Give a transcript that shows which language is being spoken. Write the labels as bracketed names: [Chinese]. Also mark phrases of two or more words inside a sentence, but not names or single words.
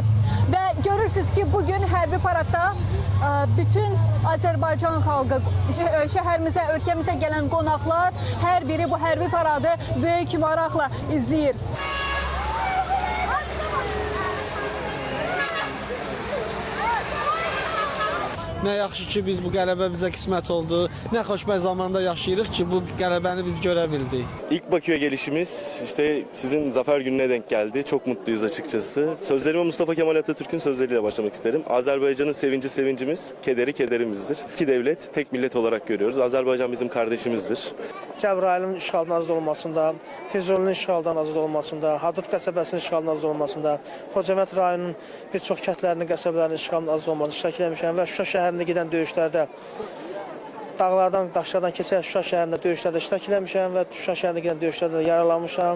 [Azerbaijani] Və görürsünüz ki, bugün hərbi paradda bütün Azərbaycan xalqı, şəhərimizə, ölkəmizə gələn qonaqlar hər biri bu hərbi paradı böyük maraqla izləyir. Nə yaxşı ki, biz bu qələbə bizə qismət oldu. Nə xoşbəxt zamanda yaşayırıq ki, bu qələbəni biz görə bildik. [Turkish] İlk Bakü'ye gelişimiz işte sizin zafer gününe denk geldi. Çok mutluyuz açıkçası. Sözlerime Mustafa Kemal Atatürk'ün sözleriyle başlamak isterim. Azerbaycan'ın sevinci sevincimiz, kederi kederimizdir. İki devlet, tek millet olarak görüyoruz. Azerbaycan bizim kardeşimizdir. [Azerbaijani] Cəbrayılın işğaldan azad olmasında, Füzulinin işğaldan azad olmasında, Hadut qəsəbəsinin işğaldan azad olmasında, Xocavənd rayonunun bir çox kəndlərinin, qəsəbələrinin işğaldan azad olmasında iştirak etmişəm və Şuşa şəhərində gedən döyüşlərdə dağlardan, daşlardan keçən Şuşa şəhərində döyüşlərdə iştirak etmişəm və Şuşa şəhərində gedən döyüşlərdə yaralanmışam.